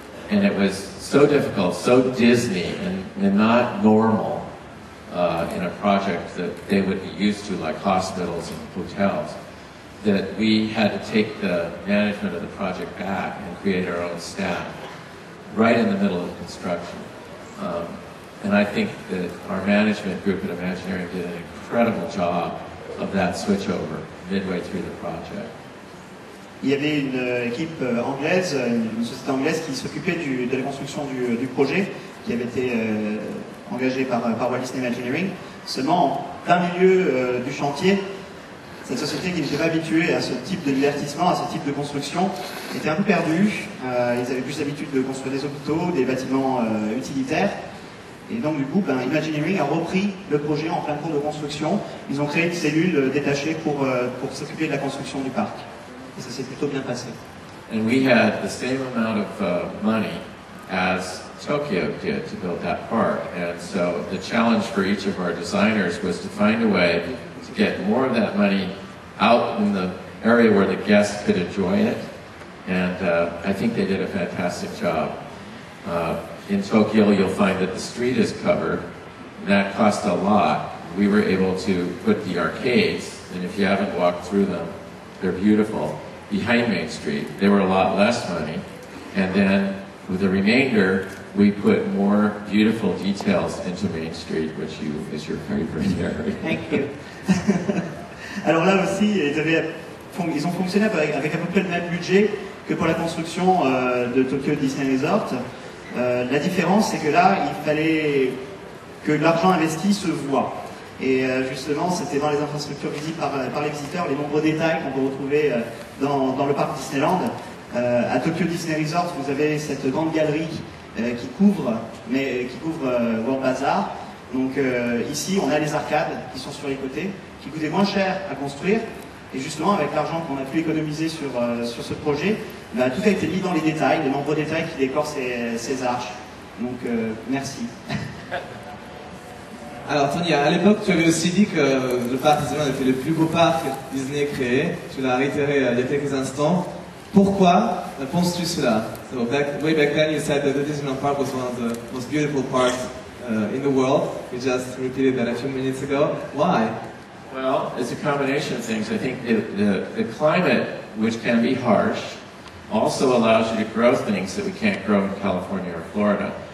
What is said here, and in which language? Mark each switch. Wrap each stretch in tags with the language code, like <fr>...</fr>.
<en>And it was so difficult, so Disney, and not normal in a project that they would be used to, like hospitals and hotels, that we had to take the management of the project back and create our own staff right in the middle of construction. And I think that our management group at Imagineering did an incredible job of that switchover midway through the project.</en> <fr>Il y avait une équipe anglaise, une société anglaise qui s'occupait de la construction du projet, qui avait été engagée par Walt Disney Imagineering. Seulement, en plein milieu du chantier, cette société qui n'était pas habituée à ce type de divertissement, à ce type de construction, était un peu perdue. Ils avaient plus l'habitude de construire des hôpitaux, des bâtiments utilitaires. Et donc du coup, Imagineering a repris le projet en plein cours de construction. Ils ont créé une cellule détachée pour s'occuper de la construction du parc. Et ça s'est plutôt bien passé.</fr> <en>And we had the same amount of money as Tokyo did to build that park. And so the challenge for each of our designers was to find a way to get more of that money out in the area where the guests could enjoy it. And I think they did a fantastic job. In Tokyo, you'll find that the street is covered. That cost a lot. We were able to put the arcades, and if you haven't walked through them, they're beautiful, behind Main Street. They were a lot less money. And then with the remainder, we put more beautiful details into Main Street, which is your favorite area. Thank you.</en> <fr>Alors là aussi, ils ont fonctionné avec à peu près le même budget que pour la construction de Tokyo Disney Resort. La différence, c'est que là, il fallait que l'argent investi se voit. Et justement, c'était dans les infrastructures visibles par les visiteurs, les nombreux détails qu'on peut retrouver dans le parc Disneyland. À Tokyo Disney Resort, vous avez cette grande galerie qui couvre World Bazaar. Donc ici, on a les arcades qui sont sur les côtés, qui coûtaient moins cher à construire. Et justement, avec l'argent qu'on a pu économiser sur ce projet, tout a été mis dans les détails, les nombreux détails qui décorent ces arches. Donc, merci. Alors Tony, à l'époque, tu avais aussi dit que le parc Disneyland était le plus beau parc Disney créé. Tu l'as réitéré il y a quelques instants. Pourquoi penses-tu cela?</fr> <en>So way back then, you said that the Disneyland Park was one of the most beautiful parks in the world. You just repeated that a few minutes ago. Why? Well, it's a combination of things. I think the climate, which can be harsh, also allows you to grow things that we can't grow in California or Florida.</en>